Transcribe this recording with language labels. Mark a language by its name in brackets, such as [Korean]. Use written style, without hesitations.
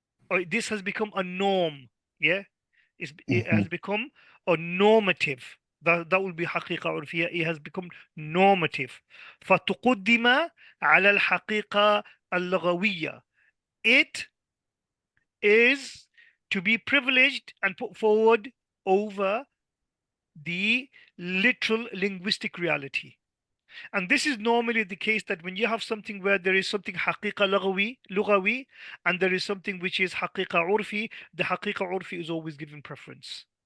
[English] Or this has become a norm. Yeah, it mhm, has become a normative. That will be [Arabic] حقيقة عرفية. [English] It has become normative. [Arabic] فتقدم على الحقيقة اللغوية. [English] It is to be privileged and put forward over the literal linguistic reality. And this is normally the case, that when you have something where there is something haqiqa lughawi, and there is something which is haqiqa urfi, the haqiqa urfi is always given preference.